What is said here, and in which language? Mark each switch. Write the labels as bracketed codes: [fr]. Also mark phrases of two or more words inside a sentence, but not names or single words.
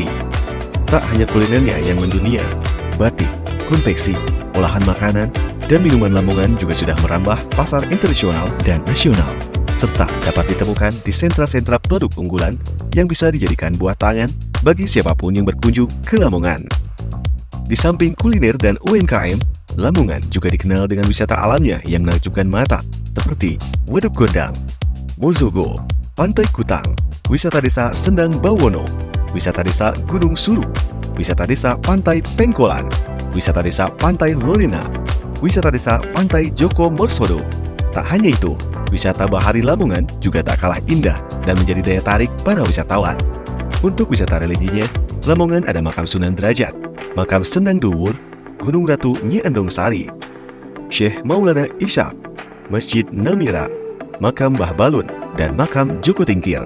[id] Tak hanya kulinernya yang mendunia, batik, konveksi, olahan makanan, dan minuman Lamongan juga sudah merambah pasar internasional dan nasional, serta dapat ditemukan di sentra-sentra produk unggulan yang bisa dijadikan buah tangan bagi siapapun yang berkunjung ke Lamongan. Di samping kuliner dan UMKM, Lamongan juga dikenal dengan wisata alamnya yang menakjubkan mata, seperti Waduk Gondang, Mozogo, Pantai Kutang, wisata desa Sendang Bawono, wisata desa Gunung Suru, wisata desa Pantai Pengkolan, wisata desa Pantai Lorena, wisata desa Pantai Joko Morsodo. Tak hanya itu, wisata bahari Lamongan juga tak kalah indah dan menjadi daya tarik para wisatawan. Untuk wisata religinya, Lamongan ada makam Sunan Derajat, makam Sendang Duwur, Gunung Ratu Nyi Endong Sari, Syekh Maulana Ishaq, Masjid Namira, makam Mbah Balun, dan makam Joko Tingkir.